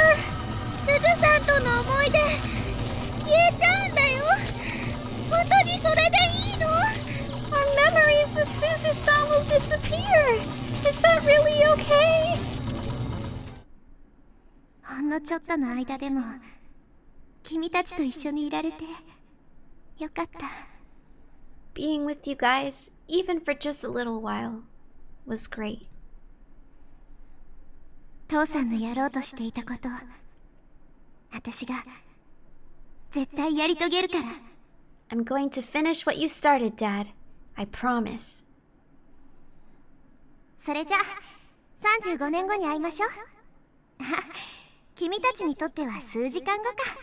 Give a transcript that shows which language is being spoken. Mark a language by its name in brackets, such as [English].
[Japanese] すずさんとの思い出消えちゃうんだよ。本当にそれでいいの？ [English] Our memories with Suzu-san will disappear. Is that really okay? [Japanese] ほんのちょっとの間でも君たちと一緒にいられてよかった。 [English] Being with you guys, even for just a little while, was great. [Japanese] 父さんのやろうとしていたこと私が絶対やり遂げるから。 [English] I'm going to finish what you started, Dad. I promise. [Japanese] それじゃあ35年後に会いましょう。君たちにとっては数時間後か。